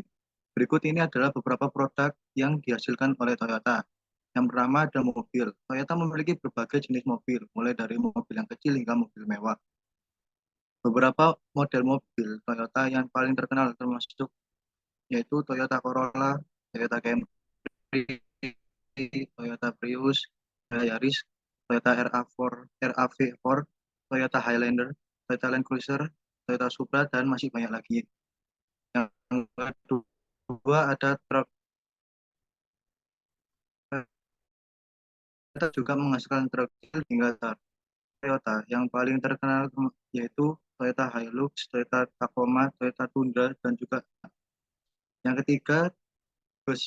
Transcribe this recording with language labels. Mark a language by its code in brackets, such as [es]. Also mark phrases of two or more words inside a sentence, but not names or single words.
[id] Berikut ini adalah beberapa produk yang dihasilkan oleh Toyota. Yang pertama ada mobil. Toyota memiliki berbagai jenis mobil, mulai dari mobil yang kecil hingga mobil mewah. Beberapa model mobil Toyota yang paling terkenal termasuk yaitu Toyota Corolla, Toyota Camry, Toyota Prius, Yaris. Toyota RAV4, Toyota Highlander, Toyota Land Cruiser, Toyota Supra, dan masih banyak lagi. Yang kedua ada truk. Toyota juga menghasilkan truk kecil hingga besar. Toyota yang paling terkenal yaitu Toyota Hilux, Toyota Tacoma, Toyota Tundra, dan juga yang ketiga bus.